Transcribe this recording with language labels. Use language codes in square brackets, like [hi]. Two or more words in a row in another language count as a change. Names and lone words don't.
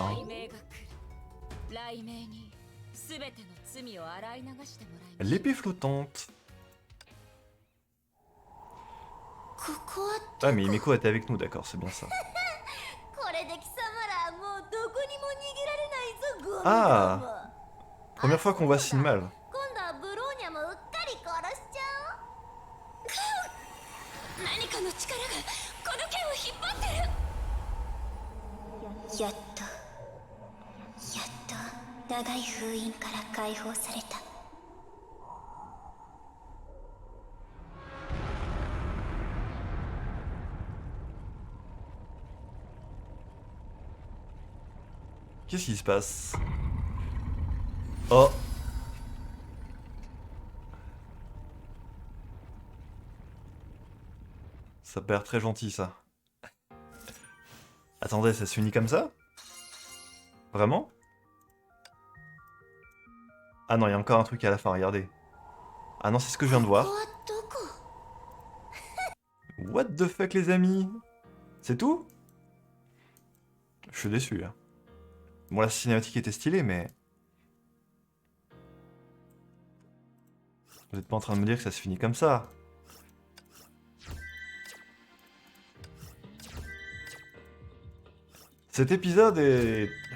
[fr] Hein. L'épée flottante. Ah mais Himeko était avec nous, d'accord, c'est bien ça. Ah, première fois qu'on voit Sinmal. [ja] 何かの力がこの剣を引っ張ってる。やっと長い封印から解放された。 [fr] Qu'est-ce qui se passe? Oh. Ça peut l'air très gentil, ça. Attendez, ça se finit comme ça? Vraiment? Ah non, il y a encore un truc à la fin, regardez. Ah non, c'est ce que je viens de voir. [en] What the fuck, [fr] les amis? C'est tout? Je suis déçu, hein. Bon, la cinématique était stylée, mais... Vous êtes pas en train de me dire que ça se finit comme ça? Cet épisode est...